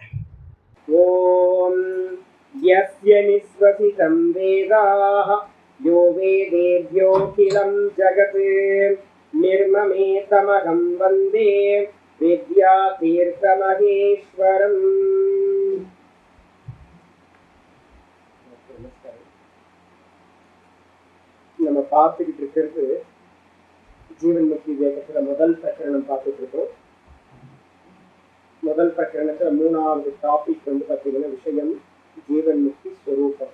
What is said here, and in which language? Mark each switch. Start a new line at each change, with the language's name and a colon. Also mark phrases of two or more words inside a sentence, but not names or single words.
Sanskrit: ॐ यस्य निःश्वसितं वेदाः यो वेदेभ्योऽखिलं जगत् निर्ममेतमहं वन्दे विद्यातीर्थमहेश्वरम्।
Tamil: நம்ம பார்த்துக்கிட்டு இருக்கிறது ஜீவன் முக்தி வேகத்துல முதல் பிரகரணம் பார்த்துட்டு இருக்கோம். முதல் பிரகரணத்துல மூணாவது டாபிக் வந்து பார்த்தீங்கன்னா விஷயம் ஜீவன் முக்தி ஸ்வரூபம்.